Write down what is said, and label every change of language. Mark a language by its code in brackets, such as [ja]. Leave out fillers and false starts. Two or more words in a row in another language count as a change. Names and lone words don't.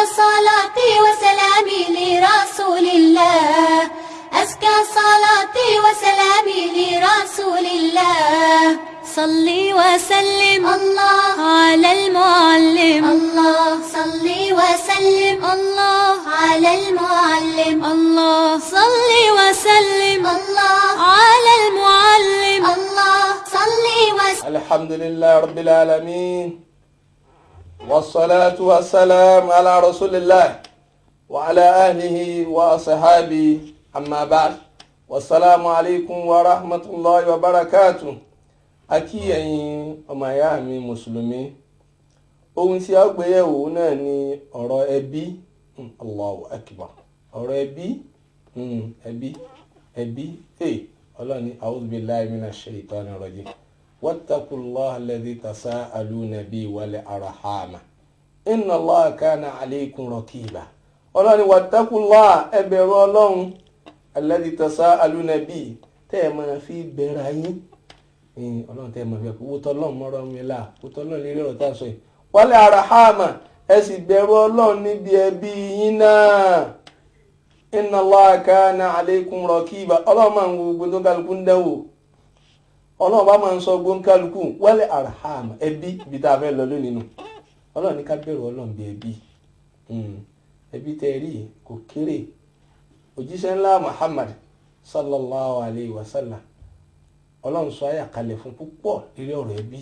[ar] صلاتي وسلامي لرسول الله أزكى صلاتي وسلامي لرسول الله صلي وسلم الله على المعلم الله صلي وسلم الله على المعلم الله صلي وسلم الله على المعلم الله صلي وسلم. الحمد لله رب العالمين والصلاة والسلام على رسول الله وعلى آله وأصحابه أما بعد والسلام عليكم ورحمة الله وبركاته. [yo] Akí ẹ̀yin ọmọ ìyá mi mùsùlùmí, ohun tí a gbé yẹ̀wò náà ni ọ̀rọ̀ ẹbí. [ar] الله أكبر. [yo] Ọ̀rọ̀ ẹbí Ọlọ́run ní [ar] أعوذ بالله من الشيطان الرجيم واتقوا الله الذي تساءلون به والأرحام إن الله كان عليكم رقيبا. [yo] Ọlọ́run ní wattaqullaha, ẹ bẹ̀rù Ọlọ́run, [ar] الذي تساءلون به, [yo] tẹ́ ẹ máa fi bẹ̀rẹ̀ ayé. Ọlọ́run tẹ́ ẹ máa fi ẹ̀kú wótọ́ Ọlọ́run mọ́rọ́ mi là wótọ́ Ọlọ́run lérí ọ̀rọ̀ tá a sọ yìí. [ar] والأرحام, [yo] ẹ sì bẹ̀rù Ọlọ́run níbi ẹbí yín náà. [ar] إن الله كان عليكم رقيبا. [yo] Ọlọ́run máa ń wo gbogbo tó kálukú ń dánwò. Ọlọ́run bá máa ń sọ gbogbo kálukú [ar] والأرحام, [yo] ẹbí ibi tá a fẹ́ lọ lónìí nù. Ọlọ́run ní ká bẹ̀rù Ọlọ́run bí ẹbí. Ẹbí tẹ́ rí kò kéré. Òjíṣẹ́ ńlá Muhammad [ar] صلى الله عليه وسلم, [yo] Ọlọ́run sọ àyà kalẹ̀ fún púpọ̀ lórí ọ̀rọ̀ ẹbí.